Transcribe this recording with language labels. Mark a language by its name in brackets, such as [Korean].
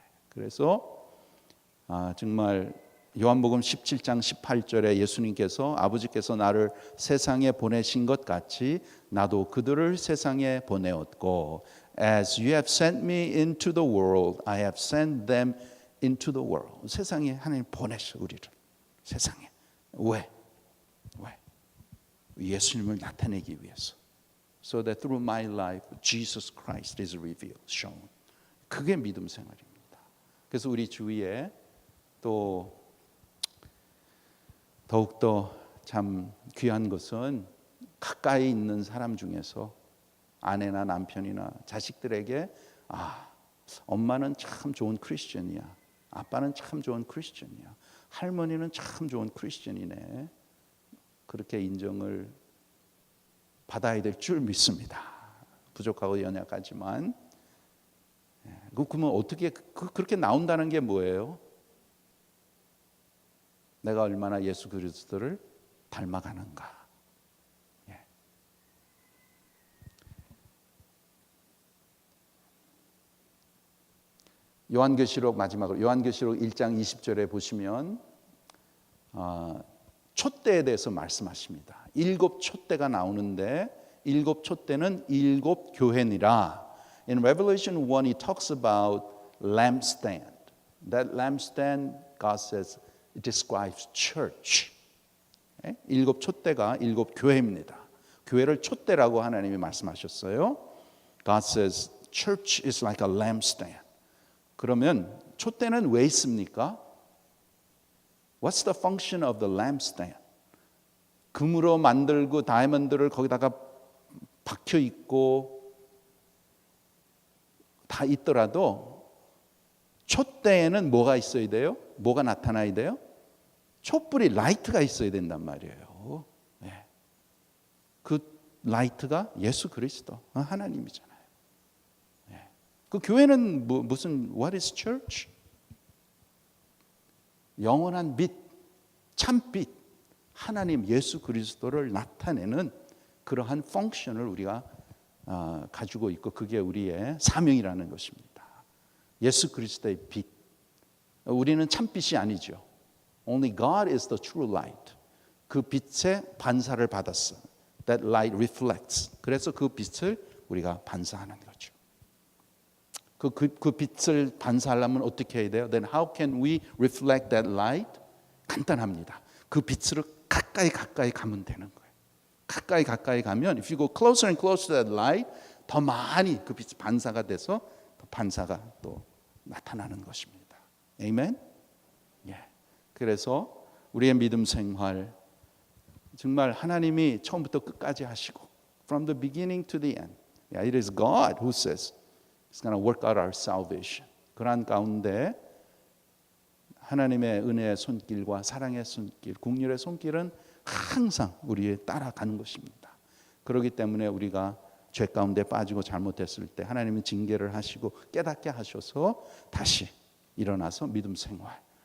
[Korean] 그래서 정말 요한복음 17장 18절에 예수님께서 아버지께서 나를 세상에 보내신 것 같이 나도 그들을 세상에 보내었고 [English] As you have sent me into the world, I have sent them into the world. [Korean] 세상에 하나님 보내셔 우리를. 세상에. 왜? 예수님을 나타내기 위해서. So that through my life, Jesus Christ is revealed, shown. 그게 믿음 생활입니다. 그래서 우리 주위에 또 더욱더 참 귀한 것은 가까이 있는 사람 중에서 아내나 남편이나 자식들에게 엄마는 참 좋은 크리스천이야. 아빠는 참 좋은 크리스천이야. 할머니는 참 좋은 크리스천이네. 그렇게 인정을 받아야 될 줄 믿습니다. 부족하고 연약하지만. 그러면 어떻게 그렇게 나온다는 게 뭐예요? 내가 얼마나 예수 그리스도를 닮아가는가. 요한계시록 마지막으로 요한계시록 1장 20절에 보시면 촛대에 대해서 말씀하십니다. 7 촛대가 나오는데 7 촛대는 7 교회니라. [English] In Revelation 1 he talks about lampstand. That lampstand God says it describes church. [Korean] 7 촛대가 7 교회입니다. 교회를 촛대라고 하나님이 말씀하셨어요. [English] God says church is like a lampstand. [Korean] 그러면 촛대는 왜 있습니까? [English] What's the function of the lampstand? [Korean] 금으로 만들고 다이아몬드를 거기다가 박혀 있고 다 있더라도 촛대에는 뭐가 있어야 돼요? 뭐가 나타나야 돼요? 촛불이 라이트가 있어야 된단 말이에요. 그 라이트가 예수 그리스도 하나님이잖아요. 그 교회는 무슨 [English] what is church? [Korean] 영원한 빛, 참빛, 하나님 예수 그리스도를 나타내는 그러한 펑션을 우리가 가지고 있고 그게 우리의 사명이라는 것입니다. 예수 그리스도의 빛. 우리는 참빛이 아니죠. [English] Only God is the true light. [Korean] 그 빛의 반사를 받았어. [English] That light reflects. [Korean] 그래서 그 빛을 우리가 반사하는 거죠. 그 빛을 반사하려면 어떻게 해야 돼요? [English] Then how can we reflect that light? [Korean] 간단합니다. 그 빛으로 가까이 가면 되는 거예요. 가까이 가면 [English] if you go closer and closer to that light, [Korean] 더 많이 그 빛이 반사가 돼서 더 반사가 또 나타나는 것입니다. 아멘? 그래서 우리의 믿음 생활 정말 하나님이 처음부터 끝까지 하시고 [English] from the beginning to the end. It is God who says It's going to work out our salvation. [Korean] 그러한 가운데 하나님의 은혜의 손길과 사랑의 손길, 긍휼의 손길은 항상 우리에 따라가는 것입니다. 그렇기 때문에 우리가 죄 가운데 빠지고 잘못했을 때 하나님은 징계를 하시고 깨닫게 하셔서 다시 일어나서 믿음 생활.